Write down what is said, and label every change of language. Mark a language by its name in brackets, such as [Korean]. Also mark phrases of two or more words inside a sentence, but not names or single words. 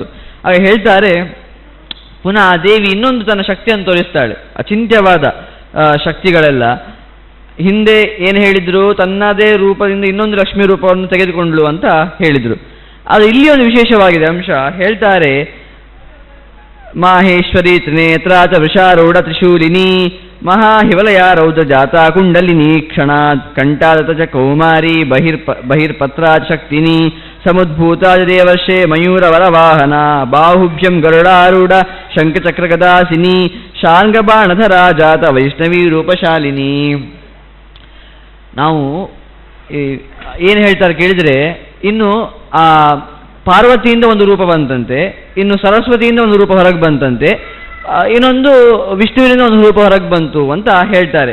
[Kannada] ಆಗ ಹೇಳ್ತಾರೆ, ಪುನಃ ಆ ದೇವಿ ಇನ್ನೊಂದು ತನ್ನ ಶಕ್ತಿಯನ್ನು ತೋರಿಸ್ತಾಳೆ, ಅಚಿಂತ್ಯವಾದ ಶಕ್ತಿಗಳೆಲ್ಲ. ಹಿಂದೆ ಏನು ಹೇಳಿದ್ರು, ತನ್ನದೇ ರೂಪದಿಂದ ಇನ್ನೊಂದು ಲಕ್ಷ್ಮೀ ರೂಪವನ್ನು ತೆಗೆದುಕೊಂಡ್ಲು ಅಂತ ಹೇಳಿದರು. ಅದು ಇಲ್ಲಿ ಒಂದು ವಿಶೇಷವಾಗಿದೆ ಅಂಶ. [Sanskrit] ಹೇಳ್ತಾರೆ, ಮಾಹೇಶ್ವರಿ ತ್ರಿನೇತ್ರ ಚ ವೃಷಾರೂಢ ತ್ರಿಶೂಲಿನಿ ಮಹಾಹಿವಲಯ ರೌದ್ರ ಜಾತಾ ಕುಂಡಲಿನಿ ಕ್ಷಣಾತ್ ಕಂಠಾದತ ಚ ಕೌಮಾರಿ ಬಹಿರ್ಪತ್ರಾ ಶಕ್ತಿನಿ ಸಮುದ್ಭೂತಾ ದೇವರ್ಷೆ ಮಯೂರವರವಾಹನ ಬಾಹುಭ್ಯಂ ಗರುಡಾರೂಢ ಶಂಖಚಕ್ರಗದಾಸಿನಿ ಶಾರ್ಂಗಬಾಣಧರ ಜಾತ ವೈಷ್ಣವಿ ರೂಪಶಾಲಿನಿ. [Kannada] ನಾವು ಏನು ಹೇಳ್ತಾರೆ ಕೇಳಿದರೆ, ಇನ್ನು ಆ ಪಾರ್ವತಿಯಿಂದ ಒಂದು ರೂಪ ಬಂತಂತೆ, ಇನ್ನು ಸರಸ್ವತಿಯಿಂದ ಒಂದು ರೂಪ ಹೊರಗೆ ಬಂತಂತೆ, ಇನ್ನೊಂದು ವಿಷ್ಣುವಿನಿಂದ ಒಂದು ರೂಪ ಹೊರಗೆ ಬಂತು ಅಂತ ಹೇಳ್ತಾರೆ.